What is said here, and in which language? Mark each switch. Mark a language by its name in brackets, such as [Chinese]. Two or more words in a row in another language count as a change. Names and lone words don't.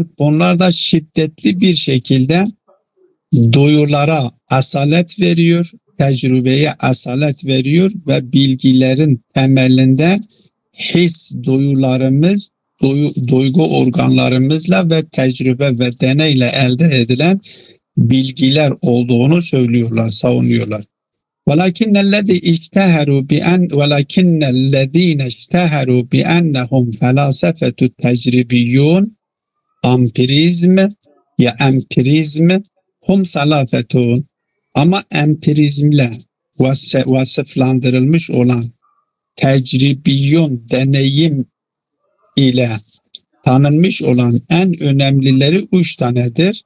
[Turkish] Bunlar da şiddetli bir şekilde duyulara asalet veriyor, tecrübeye asalet veriyor ve bilgilerin temelinde his duyularımız, duygu organlarımızla ve tecrübe ve deneyle elde edilen bilgiler olduğunu söylüyorlar, savunuyorlar. [Arabic] ولكن الذين اشتهروا بأنهم فلاسفة التجريبيون [Turkish] empirizm hum salafetun, ama empirizmle vasıflandırılmış olan tecribiyun deneyim ile tanınmış olan en önemlileri 3 tanedir.